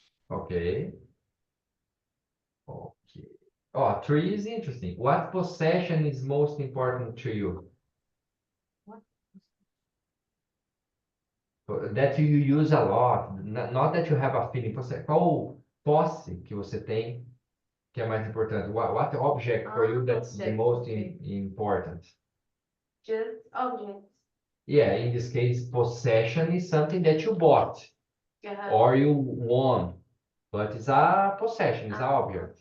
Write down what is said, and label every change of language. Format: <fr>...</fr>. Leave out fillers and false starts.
<en>Okay. Okay. Oh, 3 is interesting. What possession is most important to you? That you use a lot. Not that you have a feeling.</en> <pt>Qual posse que você tem que é mais importante?</pt> <en>What object for you that's the most important? Just objects. Yeah, in this case, possession is something that you bought or you won, but it's a possession, it's an object.</en>